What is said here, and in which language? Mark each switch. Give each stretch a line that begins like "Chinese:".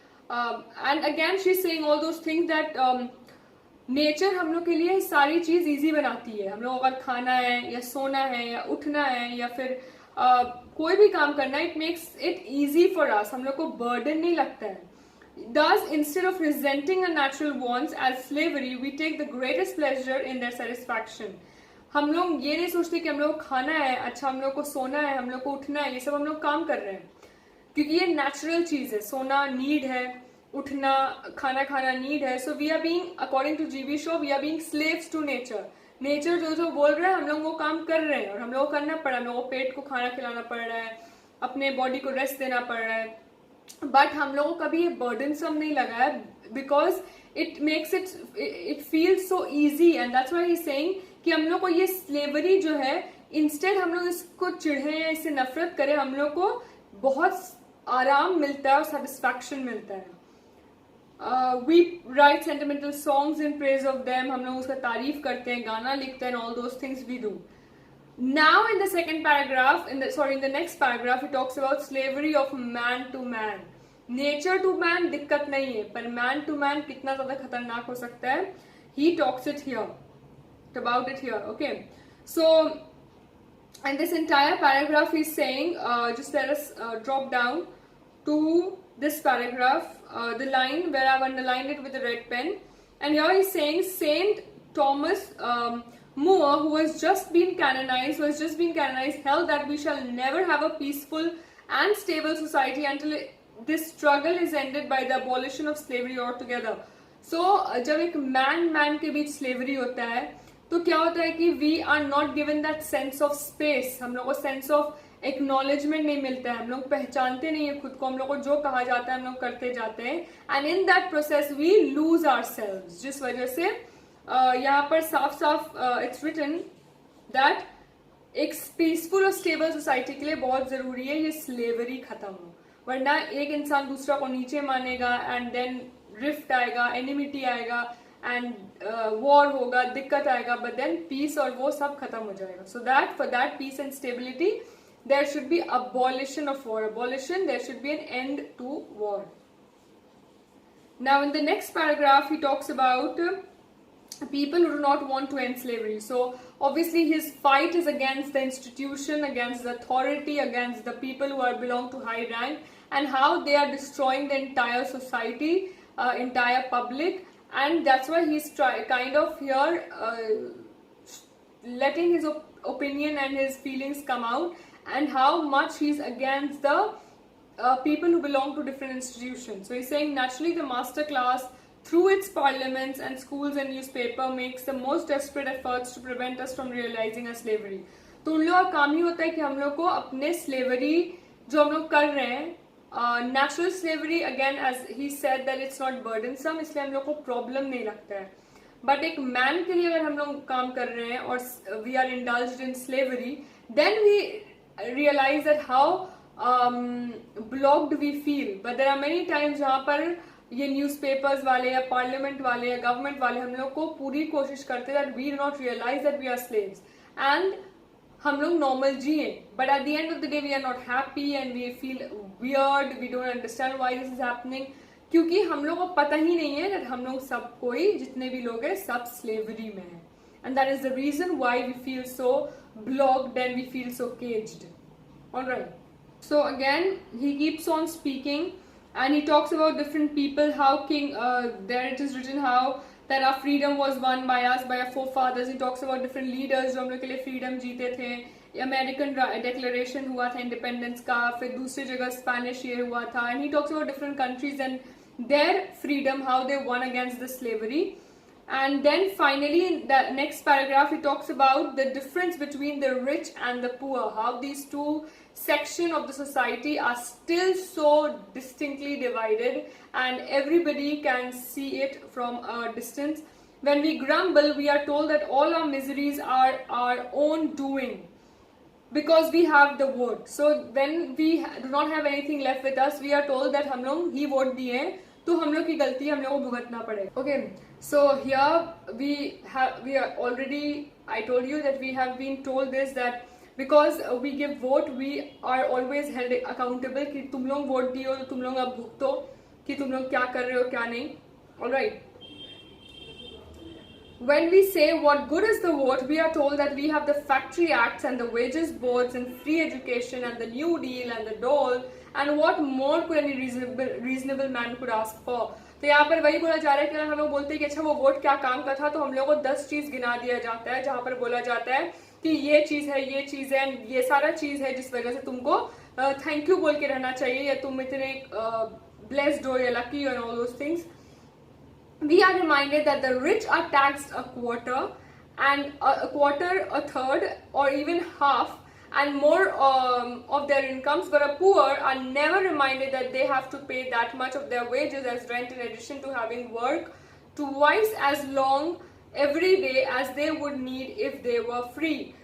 English: And again, she's saying all those things that
Hindi: nature हम लोग के लिए सारी चीज इजी बनाती है. हम लोग अगर खाना है या सोना है या उठना है या फिर कोई भी काम करना है,
English: It makes it easy for us.
Hindi: हम लोग को बर्डन नहीं लगता है.
English: Thus, instead of resenting our natural wants as slavery, we take the greatest pleasure in their satisfaction.
Hindi: हम लोग ये नहीं सोचते कि हम लोग को खाना है, अच्छा हम लोग को सोना है, हम लोग को उठना है, ये सब हम लोग काम कर रहे हैं क्योंकि ये नेचुरल चीज है. सोना नीड है, उठना खाना खाना नीड है.
English: So we are being, according to GB Shaw, we are being slaves to nature.
Hindi: Nature जो जो बोल रहा है हम लोग वो काम कर रहे हैं और हम लोग को करना पड़ रहा है. हम लोग को पेट को खाना खिलाना पड़ रहा है, अपने बॉडी को रेस्ट देना पड़ रहा है. बट हम लोगों को कभी ये बर्डनसम नहीं लगा है
English: Because it makes it feel so easy. And that's why he is saying
Hindi: कि हम लोग को ये स्लेवरी जो है, इंस्टेड हम लोग इसको चिढ़े या इससे नफरत करें, हम लोग को बहुत आराम मिलता है और सेटिस्फैक्शन मिलता है.
English: We write sentimental songs in praise of them.
Hindi: हम लोग उसका तारीफ करते हैं, गाना लिखते हैं,
English: all those things we do. Now in the second paragraph, in the next paragraph, he talks about slavery of man to man. Nature to man
Hindi: दिक्कत नहीं है, पर man to man कितना ज़्यादा खतरनाक हो सकता है.
English: He talks about it here. Okay, so and this entire paragraph he's saying, just let us drop down to this paragraph, the line where I've underlined it with a red pen, and here he's saying Saint Thomas More, who has just been canonized, held that we shall never have a peaceful and stable society until this struggle is ended by the abolition of slavery altogether.
Hindi: So जब एक man के बीच slavery होता है तो क्या होता है कि
English: we are not given that sense of space.
Hindi: हम लोग को sense of एक्नॉलेजमेंट नहीं मिलता है, हम लोग पहचानते नहीं है खुद को, हम लोग को जो कहा जाता है हम लोग करते जाते हैं.
English: And in that process we lose ourselves.
Hindi: जिस वजह से यहाँ पर साफ साफ
English: it's written that
Hindi: एक पीसफुल और स्टेबल सोसाइटी के लिए बहुत जरूरी है ये स्लेवरी खत्म हो, वरना एक इंसान दूसरा को नीचे मानेगा एंड देन रिफ्ट आएगा, एनिमिटी आएगा एंड वॉर होगा, दिक्कत आएगा, बट देन पीस और वो सब खत्म हो जाएगा.
English: So that for that peace and stability there should be abolition of war. There should be an end to war. Now in the next paragraph he talks about people who do not want to end slavery. So obviously his fight is against the institution, against the authority, against the people who belong to high rank, and how they are destroying the entire society, entire public. And that's why he's kind of here letting his opinion and his feelings come out, and how much he's against the people who belong to different institutions. So he's saying naturally the master class, through its parliaments and schools and newspaper, makes the most desperate efforts to prevent us from realizing our slavery.
Hindi: तो उन लोगों का काम ही होता है कि हम लोग को अपने स्लेवरी जो हम लोग कर रहे हैं, natural slavery
English: again as he said that it's not burdensome,
Hindi: इसलिए हम लोग को प्रॉब्लम नहीं लगता है.
English: but
Hindi: एक मैन के लिए अगर हम लोग काम कर रहे हैं और
English: We are indulged in slavery, then we realize that how blocked we feel. But there are many times
Hindi: जहाँ पर ये न्यूज़पेपर्स वाले या पार्लियामेंट वाले या गवर्नमेंट वाले हम लोग को पूरी कोशिश करते हैं
English: that we do not realize that we are slaves and
Hindi: हम लोग नॉर्मल जिए,
English: but at the end of the day we are not happy and we feel weird, we don't understand why this is happening,
Hindi: क्योंकि हम लोग को पता ही नहीं है कि हम लोग सब कोई जितने भी लोग हैं सब स्लेवरी में हैं.
English: And that is the reason why we feel so blocked and we feel so caged. Alright. So again, he keeps on speaking and he talks about different people, how there it is written how that our freedom was won by us, by our forefathers. He talks about different leaders
Hindi: जो हम लोग के लिए freedom जीते थे. American declaration हुआ था independence का, फिर दूसरी जगह स्पेनिश ईयर हुआ था.
English: And he talks about different countries and their freedom, how they won against the slavery. And then finally in the next paragraph he talks about the difference between the rich and the poor, how these two sections of the society are still so distinctly divided and everybody can see it from a distance. When we grumble, we are told that all our miseries are our own doing because we have the vote. So when we do not have anything left with us, we are told that
Hindi: हम लोग ही vote दिए तो हम लोग की गलती हम लोग को भुगतना पड़ेगा.
English: Okay, so here we are already, I told you that we have been told this, that because we give vote, we are always held accountable
Hindi: कि तुम लोग वोट दिए हो तो तुम लोग अब भुगतो कि तुम लोग क्या कर रहे हो क्या नहीं.
English: Alright. When we say what good is the vote, we are told that we have the factory acts and the wages boards and free education and the New Deal and the dole, and what more could any reasonable man could ask for.
Hindi: तो यहाँ पर वही बोला जा रहा है कि अगर हम लोग बोलते हैं कि अच्छा वो वोट क्या काम का था, तो हम लोगों को 10 चीज गिना दिया जाता है जहाँ पर बोला जाता है कि ये चीज है, ये सारा चीज है जिस वजह से तुमको थैंक यू बोल के रहना चाहिए, या तुम इतने ब्लेस्ड हो या लकी और
English: All those things. We are reminded that the rich are taxed a quarter, and a third, or even half, and more of their incomes, but a poor are never reminded that they have to pay that much of their wages as rent in addition to having work twice as long every day as they would need if they were free.